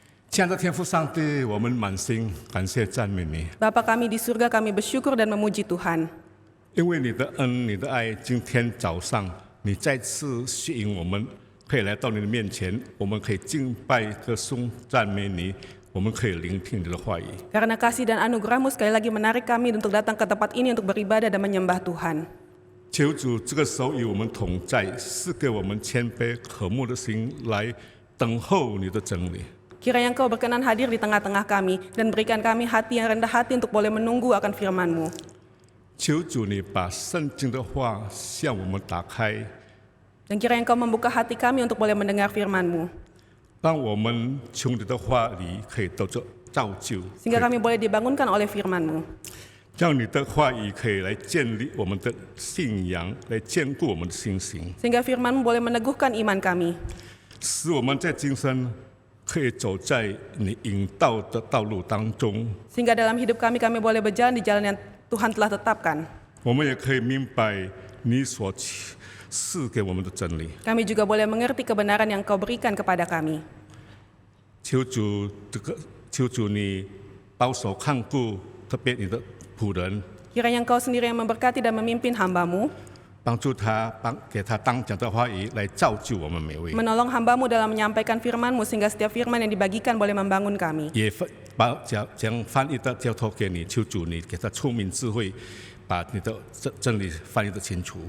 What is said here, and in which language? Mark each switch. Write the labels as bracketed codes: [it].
[zh] 亲爱的天父上帝，我们满心感谢赞美你， [id] Bapa kami di surga, kami bersyukur dan memuji Tuhan. [zh] 因为你的恩、你的爱，今天早上你再次吸引我们，可以来到你的面前，我们可以敬拜、歌颂、赞美你，我们可以聆听你的话语。 [id] Karena kasih dan anugerah-Mu sekali lagi menarik kami untuk datang ke tempat ini untuk beribadah dan menyembah Tuhan. [zh] 求主这个时候与我们同在，赐给我们谦卑渴慕的心，来等候你的真理。 [id] Kiranya Engkau berkenan hadir di tengah-tengah kami dan berikan kami hati yang rendah hati untuk boleh menunggu akan firman-Mu. [zh] 求主你把圣经的话向我们打开， [id] Dan kiranya Engkau membuka hati kami untuk boleh mendengar firman-Mu. [zh] 让我们从你的话里可以得着造就， [id] Sehingga kami boleh dibangunkan oleh firman-Mu. [zh] 让你的话语可以来建立我们的信仰，来坚固我们的心行， [id] Sehingga firman-Mu boleh meneguhkan iman kami. [zh] 使我们在今生可以走在你引导的道路当中。 [id] Sehingga dalam hidup kami boleh berjalan di jalan yang Tuhan telah tetapkan. [zh] 我们也可以明白你所赐给我们的真理。 [id] Kami juga boleh mengerti kebenaran yang Kau berikan kepada kami. [zh] 求主你保守看顾，特别你的仆人， [id] Kiranya Engkau sendiri yang memberkati dan memimpin hamba-Mu, [zh] 帮助他，给他当讲的话语来造就我们每位， [id] menolong hamba-Mu dalam menyampaikan firman-Mu sehingga setiap firman yang dibagikan boleh membangun kami. [zh] 也将翻译的交托给你，求主你给他聪明智慧，把你的真理翻译的清楚。